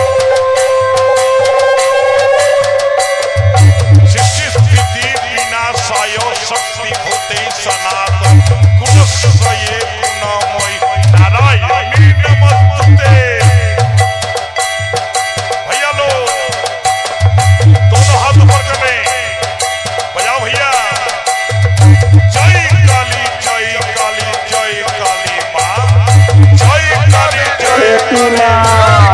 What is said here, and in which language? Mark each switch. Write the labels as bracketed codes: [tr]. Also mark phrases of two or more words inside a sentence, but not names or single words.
[sa] सृष्टि स्थिति विनाशाय शक्ति भूते सनातन गुणत्रये गुणमय नारायणी नमस्ते। [hi] भैया लो दोनों हाथ ऊपर करने बजाओ भैया। जय काली जय काली जय काली माँ। जय काली जय খেপিমা।